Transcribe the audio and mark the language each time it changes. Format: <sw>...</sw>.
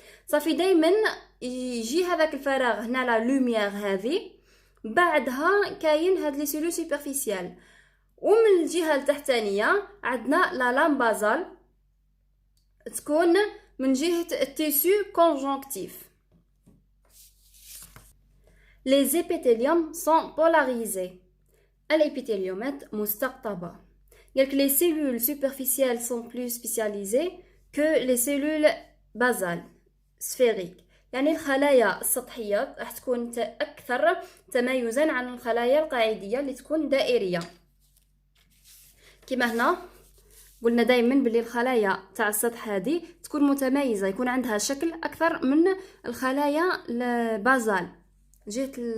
<ar>صافي دائما يجي هذاك الفراغ هنا لا لوميير هذه، بعدها كاين هاد لي سيلول سوبرفيسيال. ومن الجهه التحتانيه عندنا لا لام بازال تكون من جهه التيسو كونجونكتيف.</ar> <fr>Les épithéliums sont polarisés.</fr> <ar>الإبيثيليومات مستقطبة.</ar> <fr>قالك les cellules superficielles sont plus spécialisées que les cellules basales sphériques.</fr> <ar>يعني الخلايا السطحية راح تكون أكثر تميزا عن الخلايا القاعدية اللي تكون دائرية. كما هنا قلنا دائما بلي الخلايا تاع السطح هذه تكون متميزة، يكون عندها شكل أكثر من الخلايا البازال، جهة</ar>